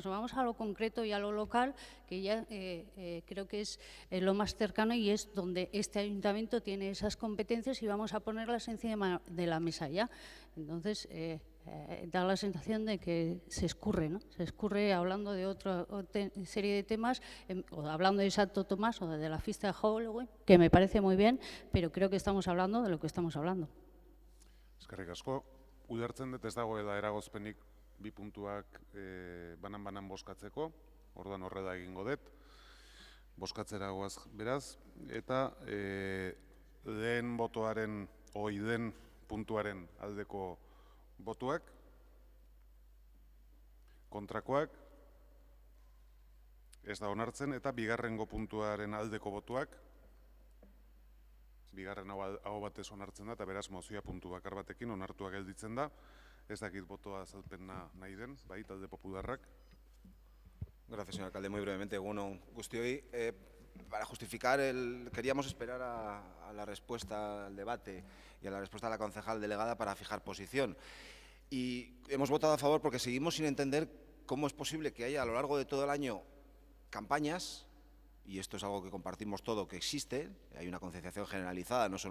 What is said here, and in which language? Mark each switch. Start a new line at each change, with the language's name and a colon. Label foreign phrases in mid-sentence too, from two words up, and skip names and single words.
Spanish: Nos vamos a lo concreto y a lo local, que ya creo que es lo más cercano y es donde este ayuntamiento tiene esas competencias, y vamos a ponerlas encima de la mesa ya. Entonces, da la sensación de que se escurre, ¿no? Se escurre hablando de otra serie de temas, o hablando de Santo Tomás o de la fiesta de Halloween, que me parece muy bien, pero creo que estamos hablando de lo que estamos hablando.
Basque: Eskerrik asko, ulertzen dut ez dagoela eragozpenik bi puntuak banan-banan bozkatzeko, orduan horrela egingo dut, bozkatzera goaz beraz, eta lehen botoaren, den puntuaren aldeko botuak, kontrakoak, ez da onartzen, eta bigarrengo puntuaren aldeko botuak, bigarren hau batez onartzen da, eta beraz mozioa puntu bakar batekin onartua gelditzen da, ez dakit botoa azalpena nahi den, bai, talde popularrak.
Spanish: Gracias, señor alcalde. Muy brevemente,
Basque: egun on guztioi.
Spanish: Para justificar, queríamos esperar a la respuesta al debate y a la respuesta de la concejal delegada para fijar posición. Y hemos votado a favor porque seguimos sin entender cómo es posible que haya a lo largo de todo el año campañas, y esto es algo que compartimos todo, que existe, hay una concienciación generalizada, no solo